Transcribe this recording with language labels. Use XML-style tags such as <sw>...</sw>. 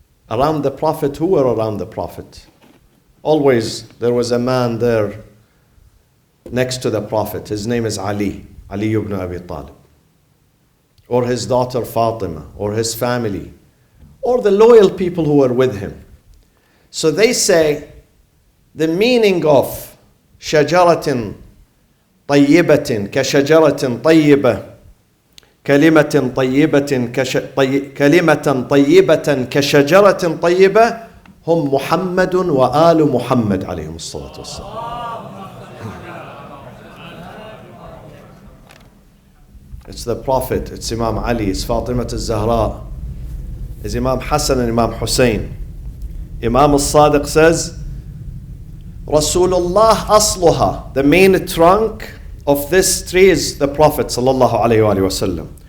<en>Around the Prophet, who were around the Prophet? Always there was a man there next to the Prophet. His name is Ali ibn Abi Talib. Or his daughter Fatima, or his family, or the loyal people who were with him. So they say the meaning of</en> <ar>شجرة طيبة كشجرة طيبة كلمة طيبة كشجرة طيبة هم محمد وآل محمد عليهم الصلاة والسلام.</ar> <en>It's the Prophet, it's Imam Ali, it's Fatima al-Zahra, it's Imam Hassan and Imam Hussein. Imam al-Sadiq says, Rasulullah asluha, the main trunk of this tree is the Prophet sallallahu alayhi wa sallam.</en>